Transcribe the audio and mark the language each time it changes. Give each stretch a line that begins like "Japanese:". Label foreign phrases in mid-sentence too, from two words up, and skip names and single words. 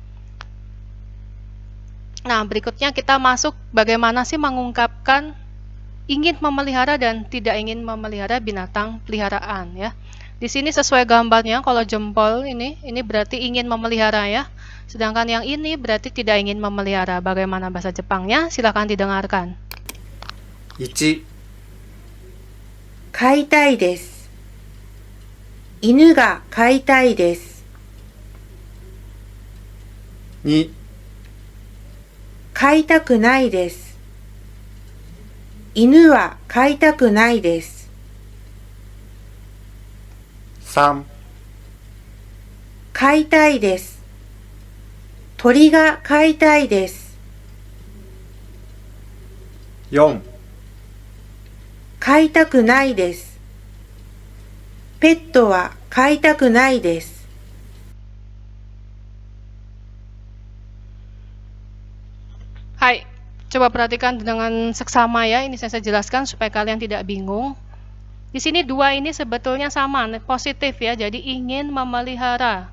Indonesian: Nah, berikutnya kita masuk bagaimana sih mengungkapkan ingin memelihara dan tidak ingin memelihara binatang peliharaan ya. Di sini sesuai gambarnya, kalau jempol ini berarti ingin memelihara ya. Sedangkan yang ini berarti tidak ingin memelihara. Bagaimana bahasa Jepangnya? Silakan didengarkan.
Japanese: 1、飼いたいです。犬が飼いたいです。 2、飼いたくないです。犬は飼いたくないです。 3、飼いたいです。鳥が飼いたいです。 4、飼いたくないです。ペットは飼いたくないです。
Indonesian: Hai, coba perhatikan dengan seksama ya. Ini saya jelaskan supaya kalian tidak bingung. Di sini dua ini sebetulnya sama, positif ya. Jadi ingin memelihara.